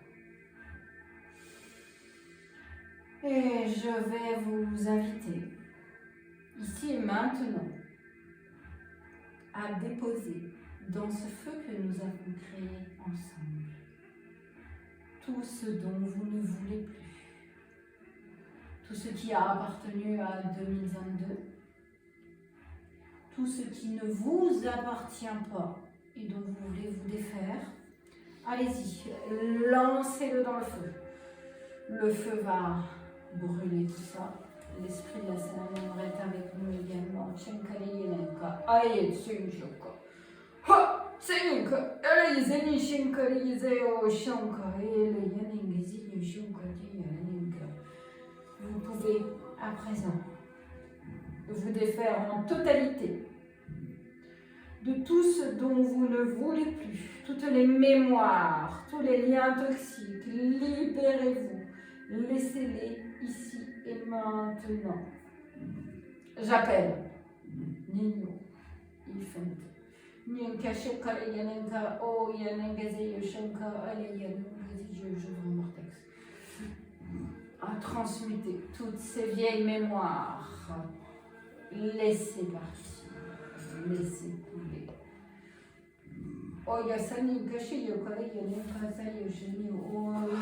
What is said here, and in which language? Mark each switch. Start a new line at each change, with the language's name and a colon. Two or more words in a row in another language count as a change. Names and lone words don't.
French: Et je vais vous inviter, ici et maintenant, à déposer dans ce feu que nous avons créé ensemble tout ce dont vous ne voulez plus, tout ce qui a appartenu à 2022, tout ce qui ne vous appartient pas et dont vous voulez vous défaire. Allez-y, lancez-le dans le feu. Le feu va brûler tout ça. L'esprit de la Salamandre est avec nous également. Chenkali Yelenka, Aye Tsunjoka. Ha! Senka, Ele Zeni Shenkali Zeo Shanka, Ele Yaning Zini Shanka Yelenka. Vous pouvez à présent vous défaire en totalité de tout ce dont vous ne voulez plus, toutes les mémoires, tous les liens toxiques. Libérez-vous, laissez-les ici et maintenant. J'appelle Nino, Ifent, Nyanka Shekale Yanenka, O Yanengaze Yoshanka, Ale Yanengaze, je vous mortex. À transmuter toutes ces vieilles mémoires. Laissez partir, laissez couler. Oh, Yasani, Gashi, Yokale, Yanenka, Sayoshini, oh,